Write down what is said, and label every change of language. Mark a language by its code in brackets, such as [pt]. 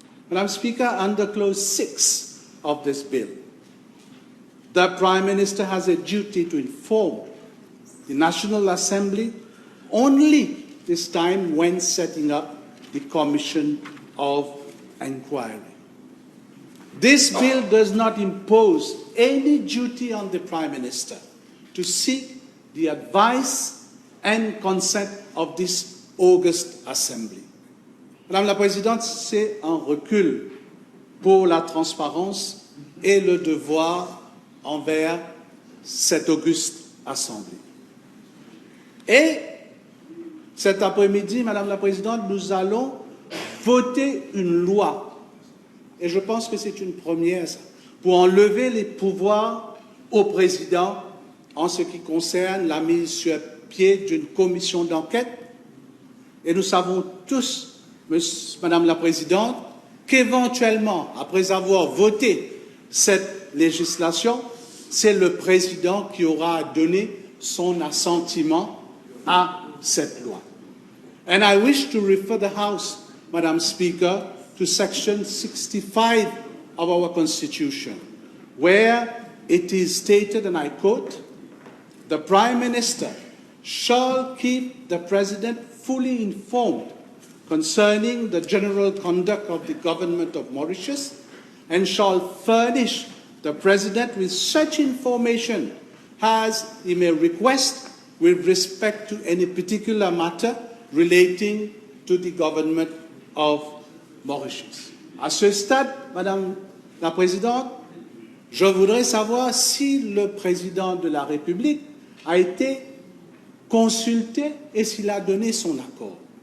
[en] Madam Speaker, under Clause 6 of this bill, the Prime Minister has a duty to inform the National Assembly only this time when setting up the Commission of Inquiry. This bill does not impose any duty on the Prime Minister to seek the advice and consent of this august Assembly. [fr] Madame la Présidente, c'est un recul pour la transparence et le devoir envers cette auguste Assemblée. Et cet après-midi, Madame la Présidente, nous allons voter une loi, et je pense que c'est une première, pour enlever les pouvoirs au Président en ce qui concerne la mise sur pied d'une commission d'enquête. Et nous savons tous, Madame la Présidente, qu'éventuellement, après avoir voté cette législation, c'est le Président qui aura donné son assentiment à cette loi. [en] And I wish to refer the House, Madam Speaker, to Section 65 of our Constitution, where it is stated, and I quote, "The Prime Minister shall keep the President fully informed concerning the general conduct of the government of Mauritius and shall furnish the President with such information as he may request with respect to any particular matter relating to the government of Mauritius." [fr] À ce stade, Madame la Présidente, je voudrais savoir si le Président de la République a été consulté et s'il a donné son accord.